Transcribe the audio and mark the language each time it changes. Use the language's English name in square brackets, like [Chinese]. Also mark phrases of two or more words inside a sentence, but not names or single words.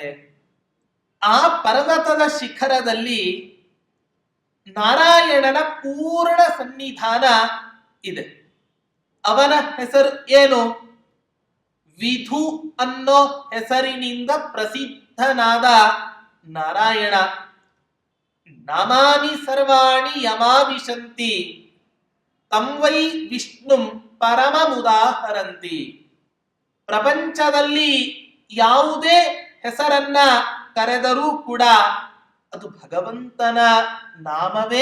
[Kannada] ಆ ಪರ್ವತದ ಶಿಖರದಲ್ಲಿ ನಾರಾಯಣನ ಪೂರ್ಣ ಸನ್ನಿಧಾನ ಇದೆ. ಅವನ ಹೆಸರು ಏನು? ವಿಧು ಅನ್ನೋ ಹೆಸರಿನಿಂದ ಪ್ರಸಿದ್ಧನಾದ ನಾರಾಯಣ. [Sanskrit] ನಾಮಾನಿ ಸರ್ವಾಣಿ ಯಮಾವಿಶಂತಿ ತಂ ವೈ ವಿಷ್ಣುಂ ಪರಮಮುದಾಹರಂತಿ. [Kannada] ಪ್ರಪಂಚದಲ್ಲಿ ಯಾವುದೇ ಹೆಸರನ್ನ ಕರೆದರೂ ಕೂಡ ಅದು ಭಗವಂತನ ನಾಮವೇ.